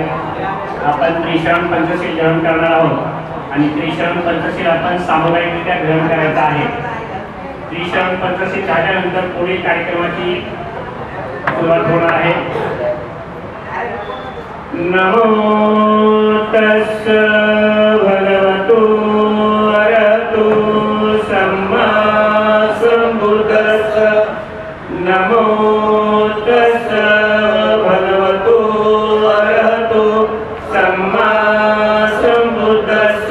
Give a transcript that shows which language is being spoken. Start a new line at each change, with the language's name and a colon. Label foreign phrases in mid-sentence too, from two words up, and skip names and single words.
Marathi: आपण त्रिशरण पंचशील ग्रहण करणार आहोत आणि त्रिशरण पंचशील आपण सामुदायिकरित्या ग्रहण करायचं आहे. त्रिशरण पंचशील झाल्यानंतर पुढील कार्यक्रमाची सुरुवात होणार आहे.
Pali: नमो तस्स भगवतो अरहतो सम्मा संबुद्धस्स. नमो तस्स भगवतो अरहतो सम्मा संबुद्धस्स.